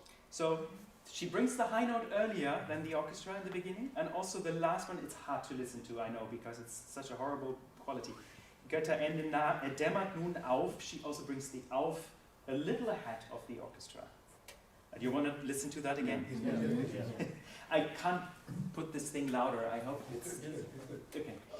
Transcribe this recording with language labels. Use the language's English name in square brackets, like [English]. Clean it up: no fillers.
[English] So she brings the high note earlier than the orchestra in the beginning, and also the last one, it's hard to listen to, I know, because it's such a horrible quality. [German] Götterende dämmert nun auf. [English] She also brings the auf a little ahead of the orchestra. Do you want to listen to that again? Yeah. I can't put this thing louder, I hope it's... Okay.